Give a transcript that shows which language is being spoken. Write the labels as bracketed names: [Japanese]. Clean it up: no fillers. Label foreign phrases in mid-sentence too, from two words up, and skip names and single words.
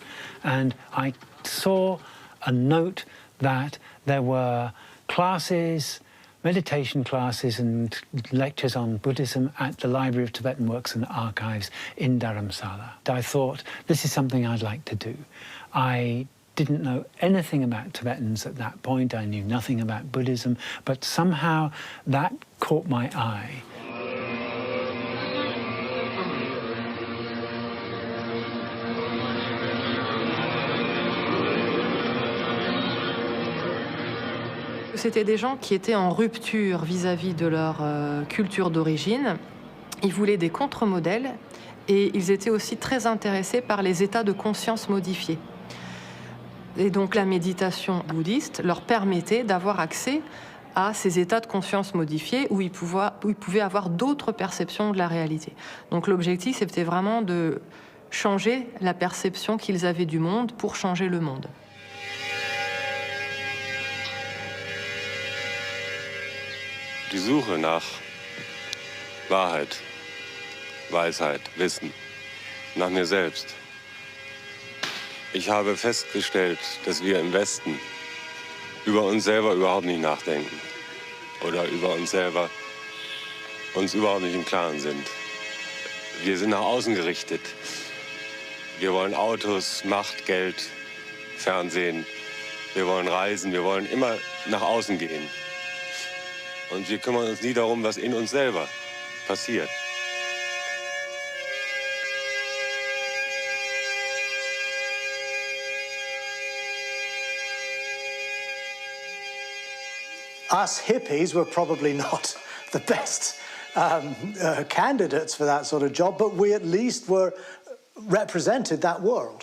[English] And I saw a note that there were classes, meditation classes and lectures on Buddhism at the Library of Tibetan Works and Archives in Dharamsala. I thought, this is something I'd like to do. I didn't know anything about Tibetans at that point. I knew nothing about Buddhism, but somehow that caught my eye. [French] C'était des gens qui étaient en rupture vis-à-vis de leur culture d'origine. Ils voulaient des contre-modèles et ils étaient aussi très intéressés par les états de conscience modifiés. Et donc la méditation bouddhiste leur permettait d'avoir accès à ces états de conscience modifiés où ils pouvaient avoir d'autres perceptions de la réalité. Donc l'objectif, c'était vraiment de changer la perception qu'ils avaient du monde pour changer le monde. [German] Die Suche nach Wahrheit, Weisheit, Wissen, nach mir selbst. Ich habe festgestellt, dass wir im Westen über uns selber überhaupt nicht nachdenken oder über uns selber uns überhaupt nicht im Klaren sind. Wir sind nach außen gerichtet. Wir wollen Autos, Macht, Geld, Fernsehen. Wir wollen reisen, wir wollen immer nach außen gehen. Und wir kümmern uns nie darum, was in uns selber passiert. [English] Us hippies were probably not the best candidates for that sort of job, but we at least represented that world.